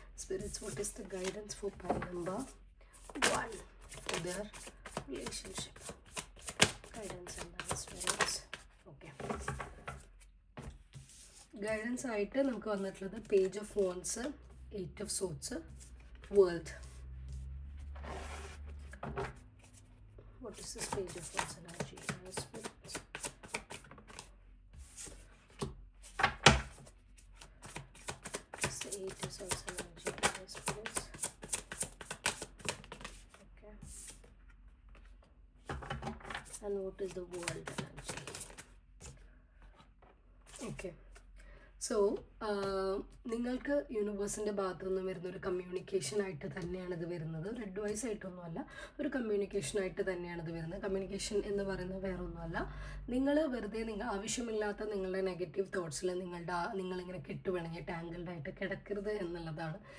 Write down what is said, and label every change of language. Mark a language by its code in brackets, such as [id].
[en] Spirits, what is the guidance for pile number 1 for their relationship? [ml] Guidance എന്താണ് spirits? Okay, guidance ആയിട്ട് നമുക്ക് വന്നിട്ടുള്ളത് page of wands, 8 of swords, world. [en] What is this page of wands energy? Spirits. It's the 8 of swords energy. Spirits. Okay. And what is the world energy? Okay. [ml] So നിങ്ങൾക്ക് യൂണിവേഴ്സിൻ്റെ ഭാഗത്തു നിന്ന് വരുന്നൊരു കമ്മ്യൂണിക്കേഷനായിട്ട് തന്നെയാണ് ഇത് വരുന്നത്. ഒരു അഡ്വൈസ് ആയിട്ടൊന്നുമല്ല, ഒരു കമ്മ്യൂണിക്കേഷനായിട്ട് തന്നെയാണ് ഇത് വരുന്നത്. കമ്മ്യൂണിക്കേഷൻ എന്ന് പറയുന്നത് വേറെ ഒന്നുമല്ല, നിങ്ങൾ വെറുതെ ആവശ്യമില്ലാത്ത നിങ്ങളുടെ നെഗറ്റീവ് തോട്ട്സിൽ നിങ്ങളിങ്ങനെ കെട്ടുപിണങ്ങി ടാങ്കിൾഡായിട്ട് കിടക്കരുത് എന്നുള്ളതാണ്.